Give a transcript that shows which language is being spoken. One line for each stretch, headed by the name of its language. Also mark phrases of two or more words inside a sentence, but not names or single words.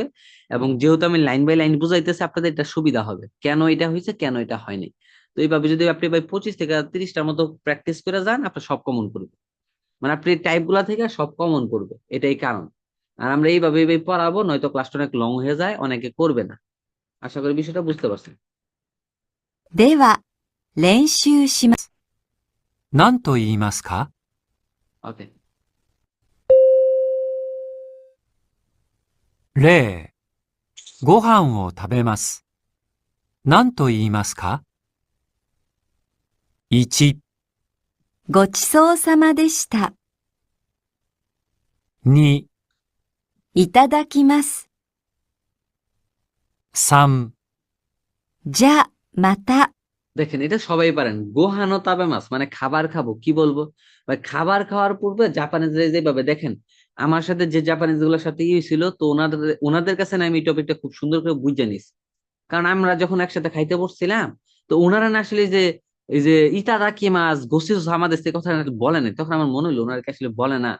Bangla: এবং যেহেতু আমি
English: line by line
Bangla: বুঝাইতেছি আপনাদের এটা সুবিধা হবে, কেন এটা হয়েছে কেন এটা হয়নি। তো এইভাবে যদি আপনি ভাই 25 থেকে 30টার মতো প্র্যাকটিস করে যান আপনার সব কমন করবে, মানে আপনি টাইপ গুলা থেকে সব কমন করবে, এটাই কারণ। আর আমরা এইভাবে পড়াবো, নয়তো ক্লাসটা অনেক লং হয়ে যায়, অনেকে করবে না। আশা করি বিষয়টা বুঝতে পারছেন।
Japanese: では、練習します。何と言いますか？ ওকে। 例、ご飯を食べます。何と言いますか？ 1、ごちそうさまでした。 2、いただきます。 3、じゃあ、また。
Bangla: দেখেন এটা সবাই পারেন,
Japanese: ご飯を食べます
Bangla: মানে খাবার খাবো, কি বলবো ভাই? খাবার খাওয়ার পূর্বে জাপানিজ যেভাবে দেখেন আমার সাথে যে জাপানিজ গুলোর সাথে ছিল, তো ওনাদের ওনাদের কাছে না আমি এই টপিকটা খুব সুন্দর করে বুঝে নিছি। কারণ আমরা যখন একসাথে খাইতে বসছিলাম, তো ওনারা না আসলে যে এই যে
Japanese: いただきます
Bangla: গোসিস আমাদের কথা বলে না, তখন আমার মনে হলো ওনারা কি আসলে বলে না।